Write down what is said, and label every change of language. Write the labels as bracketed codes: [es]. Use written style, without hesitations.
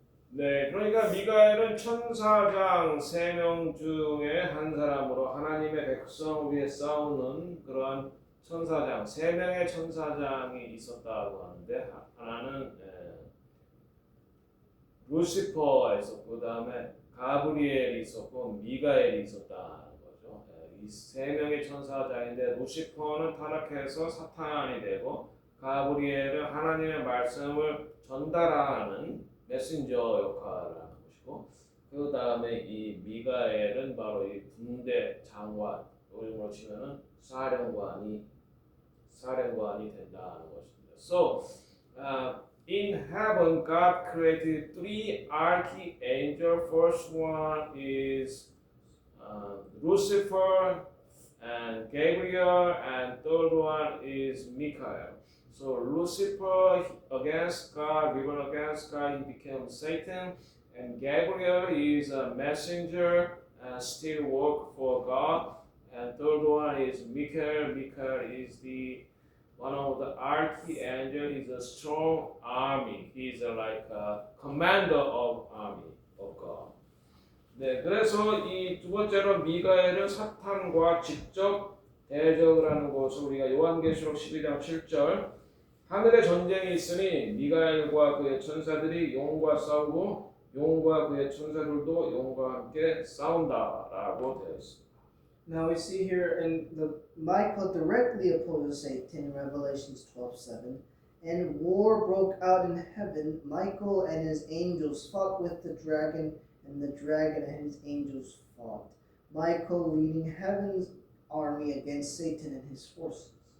[ko] 네, 그러니까 미가엘은 천사장 3명 중에 한 사람으로 하나님의 백성을 위해 싸우는 그러한 천사장, 3명의 천사장이 있었다고 하는데 하나는 루시퍼가 있었고 그 다음에 가브리엘이 있었고 미가엘이 있었다. 이 3명의 천사장인데 루시퍼는 타락해서 사탄이 되고 가브리엘은 하나님의 말씀을 전달하는 메신저 역할을 하는 것이고 그 다음에 이 미가엘은 바로 이 군대 장관, 요즘으로 치면은 사령관이 된다는 것입니다. [en] So in heaven, God created 3 archangels. First one is Lucifer and Gabriel, and third one is Michael. So Lucifer against God, rebel against God, he became Satan, and Gabriel is a messenger and still work for God. And third one is Michael. Michael is the one of the archangel. He's a strong army. He's like a commander of army of God. [ko] 네, 그래서 이 두 번째로 미가엘은 사탄과 직접 대적을 하는 것을 우리가 요한계시록 12장 7절 하늘에 전쟁이 있으니 미가엘과 그의 천사들이 용과 싸우고 용과 그의 천사들도 용과 함께 싸운다라고 되어 있습니다. [en] Now we see here in the Michael directly opposes Satan in Revelations 12:7, and war broke out in heaven. Michael and his angels fought with the dragon, and the dragon and his angels fought. Michael leading heaven's army against Satan and his forces.